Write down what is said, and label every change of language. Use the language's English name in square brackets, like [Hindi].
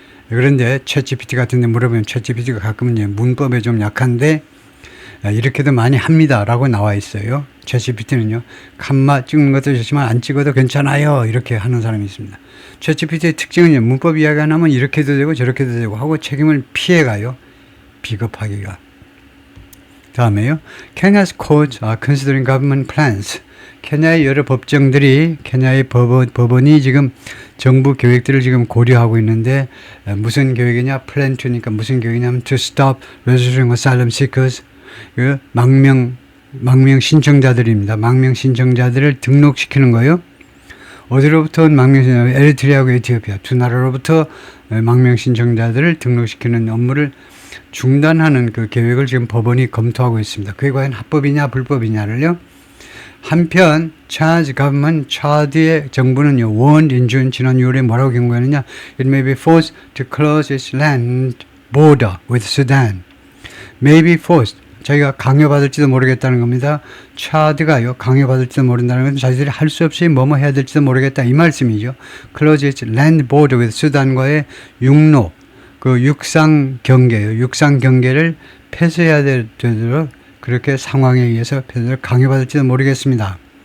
[Korean] 그런데 챗GPT 같은 데 물어보면 챗GPT가 가끔은 문법에 좀 약한데 이렇게도 많이 합니다라고 나와 있어요. 챗GPT는요. 칸마 찍는 것도 좋지만 안 찍어도 괜찮아요. 이렇게 하는 사람이 있습니다. 챗GPT의 특징은 문법 이야기 안 하면 이렇게도 되고 저렇게도 되고 하고 책임을 피해가요. 비겁하기가. 다음에요. [English] Kenya's courts are considering government plans. [Korean] 케냐의 여러 법정들이 케냐의 법원이 지금 정부 계획들을 지금 고려하고 있는데 무슨 계획이냐? [English] Plan to니까 [Korean] 무슨 계획이냐면 [English] to stop registering asylum seekers. [Korean] 그 망명 신청자들입니다. 망명 신청자들을 등록시키는 거예요. 어디로부터 망명 신청자? 에리트리아하고 에티오피아 두 나라로부터 망명 신청자들을 등록시키는 업무를 중단하는 그 계획을 지금 법원이 검토하고 있습니다. 그게 과연 합법이냐 불법이냐를요. 한편 차드 정부는요. [English] warned in June [Korean] 지난 6월에 뭐라고 경고했느냐? [English] It may be forced to close its land border with Sudan. May be forced. [Korean] 자기가 강요받을지도 모르겠다는 겁니다. 차드가요. 강요받을지도 모른다는 건 자기들이 할 수 없이 뭐뭐 해야 될지도 모르겠다 이 말씀이죠. [English] Close its land border with [Korean] 수단과의 육로 그 육상 경계를 폐쇄해야 되도록 그렇게 상황에 의해서 강요받을지도 모르겠습니다.